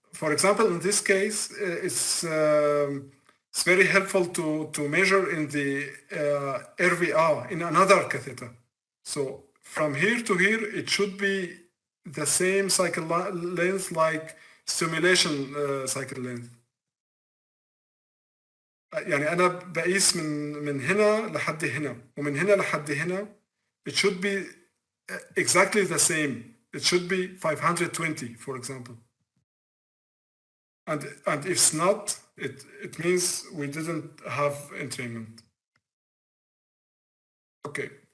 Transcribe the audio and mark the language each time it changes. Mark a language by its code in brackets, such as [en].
[en] For example, in this case, it's very helpful to measure in the RVR in another catheter. So from here to here, it should be the same cycle length like stimulation cycle length. [ar] يعني أنا بقيس من هنا لحد هنا ومن هنا لحد هنا. [en] It should be exactly the same. It should be 520, for example. And if it's not, it means we didn't have entrainment. Okay.